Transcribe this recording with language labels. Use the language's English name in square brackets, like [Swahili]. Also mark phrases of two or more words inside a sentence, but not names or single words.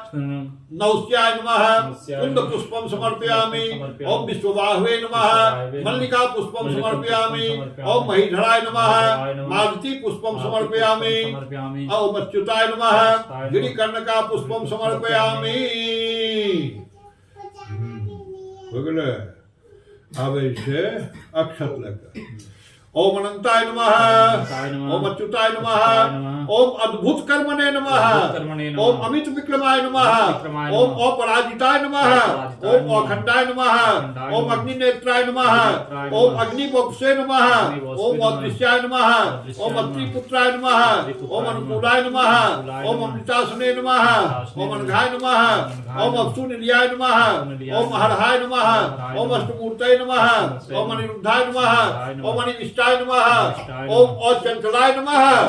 [Sanskrit] कुंद पुष्पम समर्पयामि ओम विश्वबाहुवे नमः मल्लिका पुष्पम समर्पयामि ओम महीधराय नमः मालती पुष्पम समर्पयामि ओम अच्युताय नमः गिरिकर्णका पुष्पम समर्पयामि। [Maithili] हो गेलै आबै छै अक्षत लगा [Sanskrit] ओम अनंताय नमः ओम अच्युताय नमः ओम अद्भुत कर्मणे नमः ओम अमित विक्रमाय नमः ओम अपराजिताय नमः ओम अखंडाय नमः ओम अग्निनेत्राय नमः ओम अग्निवक्षे नमः ओम अदृश्याय नमः ओम अत्रिपुत्राय नमः ओम अनुकूलाय नमः ओम अमृतासने नमः ओम अनघाय नमः ओम अप्सुनिलयाय नमः ओम हरहाय नमः ओम अष्टमूर्तये नमः ओम अनिरुद्धाय नमः ओम अनिविष्टाय नमः ओम अचंचलाय नमः